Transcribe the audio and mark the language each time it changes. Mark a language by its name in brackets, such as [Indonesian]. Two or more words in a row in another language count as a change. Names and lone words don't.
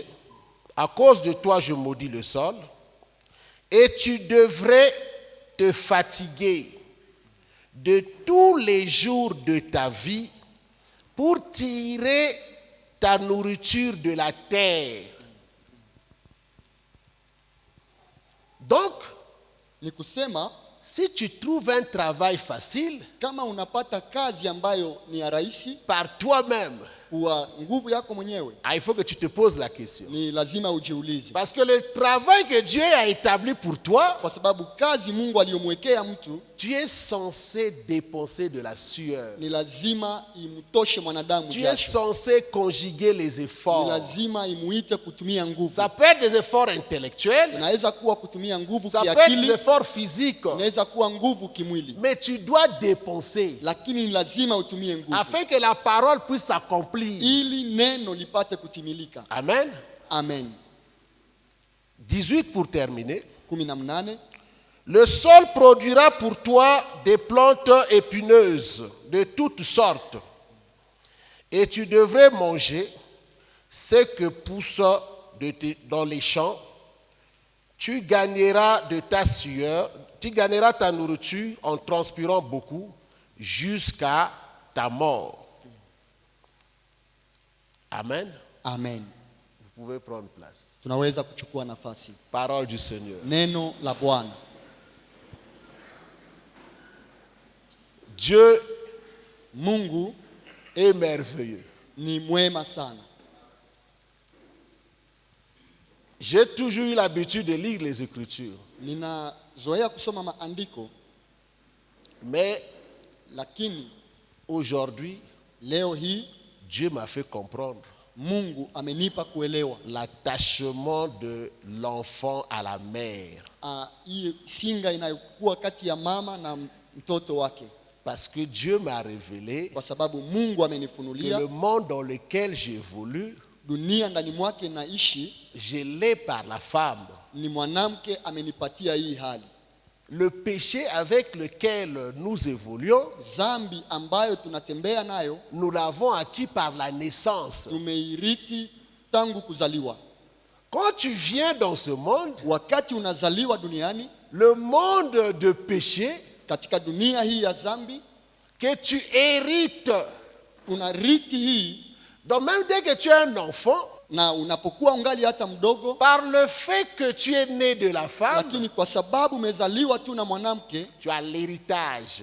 [French] À cause de toi, je maudis le sol. Et tu devrais te fatiguer de tous les jours de ta vie pour tirer ta nourriture de la terre. Donc, [Swahili] Ni kusema [French] si tu trouves un travail facile, [Swahili] kama unapata kazi ambayo ni ya rahisi, [French] par toi-même, [Swahili] kwa nguvu yako mwenyewe, [French] il faut que tu te poses la question. [Swahili] ni lazima ujiulize, [French] Parce que le travail que Dieu a établi pour toi, [Swahili] kwa sababu kazi Mungu aliyomwekea mtu [French] tu es censé dépenser de la sueur. [Swahili] ni lazima imtoshe mwanadamu [French] Tu es [Swahili] jasho, [French] censé conjuguer les [Swahili] ni [French] efforts. [Swahili] lazima imuite kutumia nguvu. [French] Ça peut être des efforts intellectuels, [Swahili] Inaweza kuwa kutumia nguvu [French] ça peut être des [Swahili] kiakili, [French] efforts physiques, [Swahili] inaweza kuwa nguvu kimwili, [French] mais tu dois dépenser [Swahili] lakini ni lazima utumie nguvu [French] afin que la parole puisse s'accomplir. [Swahili] ili neno lipate kutimilika. [French] Amen. [Swahili] Amen. [French] 18 pour terminer. 18. Le sol produira pour toi des plantes épineuses de toutes sortes, et tu devrais manger ce que pousse dans les champs. Tu gagneras de ta sueur, tu gagneras ta nourriture en transpirant beaucoup jusqu'à ta mort. Amen. Amen. Vous pouvez prendre place. [Swahili] Tunaweza kuchukua nafasi. [French] Parole du Seigneur. [Swahili] Neno la Bwana. [French] Dieu [Swahili] Mungu [French] est merveilleux. [Swahili] ni mwema sana. [French] J'ai toujours eu l'habitude de lire les Écritures. [Swahili] Ninazoea kusoma maandiko, [French] Mais [Swahili] lakini [French] aujourd'hui, [Swahili] leo hii [French] Dieu m'a fait comprendre [Swahili] Mungu amenipa kuelewa [French] l'attachement de l'enfant à la mère. [Swahili] hii singa inayokuwa kati ya mama na mtoto wake, [French] Parce que Dieu m'a révélé [Swahili] kwa sababu Mungu [French] que [Swahili] amenifunulia [French] le monde dans lequel j'évolue, [Swahili] dunia ndani mwake naishi [French] je l'ai par la femme. [Swahili] ni mwanamke amenipatia hii hali. [French] Le péché avec lequel nous évoluons, [Swahili] Zambi ambayo tunatembea nayo [French] nous l'avons acquis par la naissance. [Swahili] tumeiriti tangu kuzaliwa. [French] Quand tu viens dans ce monde, [Swahili] Wakati unazaliwa duniani, [French] le monde de péché [Swahili] katika dunia hii ya zambi, [French] que tu hérites, [Swahili] unariti hii, [French] donc même dès que tu es un enfant, [Swahili] na unapokuwa ungali hata mdogo, [French] par le fait que tu es né de la femme, [Swahili] lakini kwa sababu umezaliwa tu na mwanamke, [French] tu as l'héritage